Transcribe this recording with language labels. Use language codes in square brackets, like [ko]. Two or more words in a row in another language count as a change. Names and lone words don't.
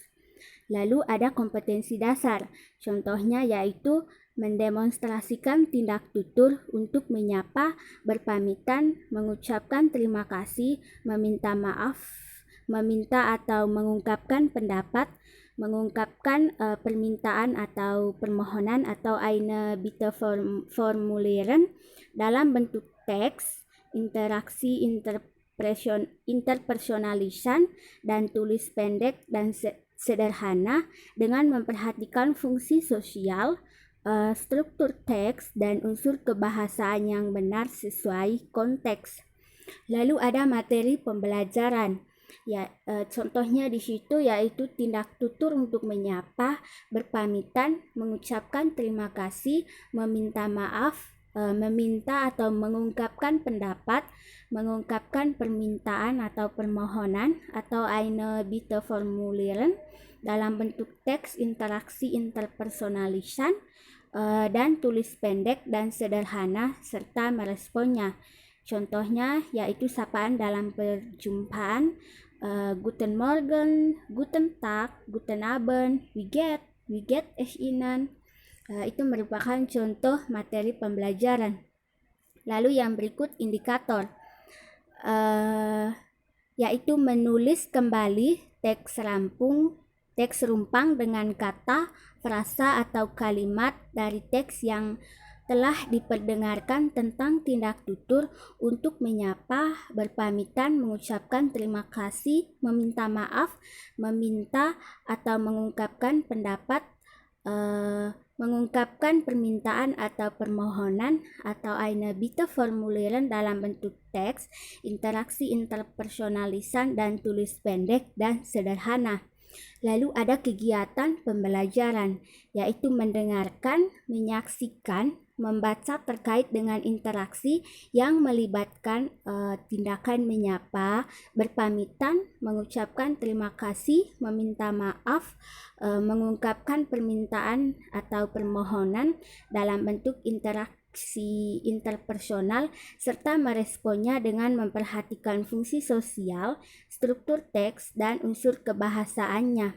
[id] Lalu ada kompetensi dasar, contohnya yaitu mendemonstrasikan tindak tutur untuk menyapa, berpamitan, mengucapkan terima kasih, meminta maaf, meminta atau mengungkapkan pendapat, mengungkapkan permintaan atau permohonan atau [de] eine bitte formulieren [id] dalam bentuk teks, interaksi interpersonalisan, dan tulis pendek dan sederhana dengan memperhatikan fungsi sosial, struktur teks, dan unsur kebahasaan yang benar sesuai konteks. Lalu ada materi pembelajaran. Contohnya di situ yaitu tindak tutur untuk menyapa, berpamitan, mengucapkan terima kasih, meminta maaf, meminta atau mengungkapkan pendapat, mengungkapkan permintaan atau permohonan atau [de] eine bitte formulieren [id] dalam bentuk teks, interaksi interpersonalisan, dan tulis pendek dan sederhana serta meresponnya. Contohnya yaitu sapaan dalam perjumpaan, [de] Guten Morgen, Guten Tag, Guten Abend, wie geht es Ihnen? [id] Itu merupakan contoh materi pembelajaran. Lalu yang berikut indikator, yaitu menulis kembali teks rumpang dengan kata, frasa atau kalimat dari teks yang telah diperdengarkan tentang tindak tutur untuk menyapa, berpamitan, mengucapkan terima kasih, meminta maaf, meminta atau mengungkapkan pendapat, mengungkapkan permintaan atau permohonan atau [de] eine bitte formulieren [id] dalam bentuk teks, interaksi interpersonalisan, dan tulis pendek dan sederhana. Lalu ada kegiatan pembelajaran, yaitu mendengarkan, menyaksikan, membaca terkait dengan interaksi yang melibatkan tindakan menyapa, berpamitan, mengucapkan terima kasih, meminta maaf, mengungkapkan permintaan atau permohonan dalam bentuk interaksi interpersonal, serta meresponnya dengan memperhatikan fungsi sosial, struktur teks, dan unsur kebahasaannya.